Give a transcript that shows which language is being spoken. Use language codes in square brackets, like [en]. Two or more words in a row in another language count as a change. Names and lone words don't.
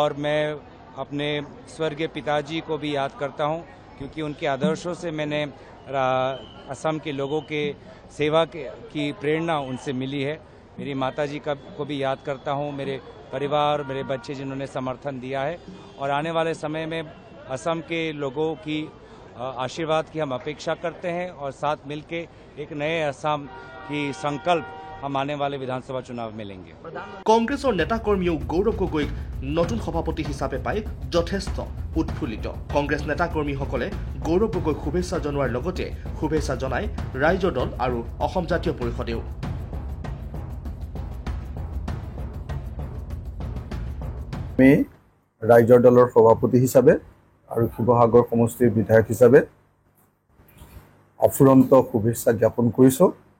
[hi] मैं अपने स्वर्गीय पिताजी को भी याद करता हूं क्योंकि उनके आदर्शों से मैंने असम के लोगों के सेवा की प्रेरणा उनसे मिली है मेरी माताजी को भी याद करता हूं मेरे परिवार मेरे बच्चे जिन्होंने समर्थन दिया है और आने वाले समय में असम के लोगों की आशीर्वाद की हम अपेक्षा करते हैं और साथ मिलके एक नए असम की संकल्प हम आने वाले विधानसभा चुनाव में लेंगे [as] কংগ্ৰেছৰ নেতা কৰ্মীও গৌৰৱ গগৈক নতুন সভাপতি হিচাপে পাই যথেষ্ট উৎফুল্লিত কংগ্ৰেছ নেতা কৰ্মীসকলে গৌৰৱ গগৈক শুভেচ্ছা জনোৱাৰ লগতে শুভেচ্ছা জনাই ৰাইজৰ দল আৰু অসম জাতীয় পৰিষদেও আমি ৰাইজৰ দলৰ সভাপতি হিচাপে আৰু শিৱসাগৰ সমষ্টিৰ বিধায়ক হিচাপে অফুৰন্ত শুভেচ্ছা জ্ঞাপন কৰিছোঁ